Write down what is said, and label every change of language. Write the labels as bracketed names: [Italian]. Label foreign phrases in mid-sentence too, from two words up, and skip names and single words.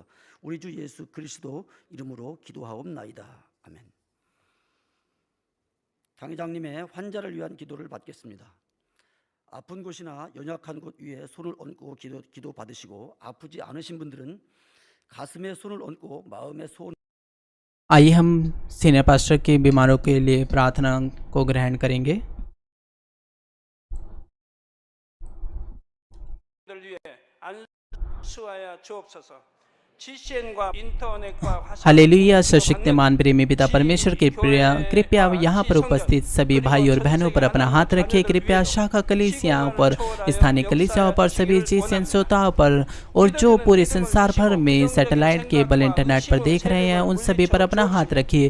[Korean] 우리 주 예수 그리스도 이름으로 기도하옵나이다. 아멘. 당회장님의 환자를 위한 기도를 받겠습니다. 아픈 곳이나 연약한 곳 위에 손을 얹고 기도 받으시고, 아프지 않으신 분들은 가슴에 손을 얹고 마음에 소원 [Hindi] आइए हम [English] senior pastor [Hindi] के बीमारों के लिए प्रार्थना को ग्रहण करेंगे। [Korean] 들 위해 안수하여 주옵소서. GCN과 인터넷과 화상 [Hindi] हालेलुया। सर्वशक्तिमान प्रेमी पिता परमेश्वर के कृपया यहाँ पर उपस्थित सभी भाई और बहनों पर अपना हाथ रखिए। कृपया शाखा कलीसियाओं पर, स्थानीय कलीसियाओं पर, सभी जीसीएन श्रोताओं पर और जो पूरे संसार भर में [English] satellite cable internet [Hindi] पर देख रहे हैं, उन सभी पर अपना हाथ रखिए।